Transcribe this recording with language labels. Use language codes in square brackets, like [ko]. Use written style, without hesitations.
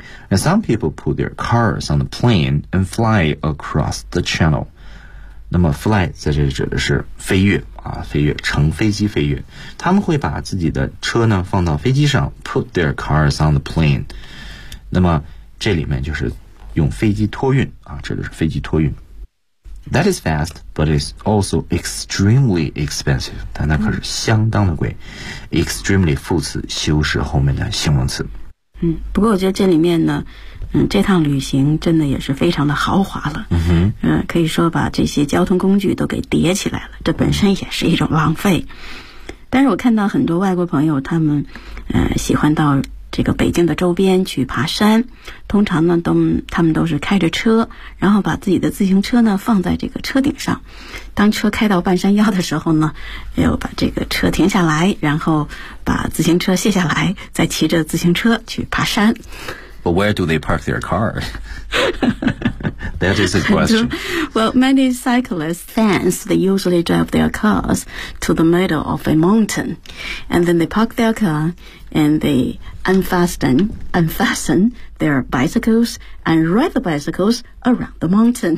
[en] And some people put their cars on the plane and fly across the channel. [zh] 那么 fly 在这里指的是飞跃啊，飞跃，乘飞机飞跃。他们会把自己的车呢放到飞机上 ， [en] put their cars on the plane. [zh] 那么这里面就是用飞机托运啊，指的是飞机托运。 [en] That is fast, but it's also extremely expensive. [zh] 但那可是相当的贵。Extremely 副词修饰后面的形容词。嗯，不过我觉得这里面呢，这趟旅行真的也是非常的豪华了。嗯哼。可以说把这些交通工具都给叠起来了，这本身也是一种浪费。但是我看到很多外国朋友，他们喜欢到。这个北京的周边去爬山，通常呢他们都是开着车，然后把自己的自行车呢放在这个车顶上，当车开到半山腰的时候呢，又把这个车停下来，然后把自行车卸下来，再骑着自行车去爬山。 [en] But where do they park their car? That is a question. Well, many cyclists fans, they usually drive their cars to the middle of a mountain, and then they park their car and theyunfasten their bicycles and ride the bicycles around the mountain.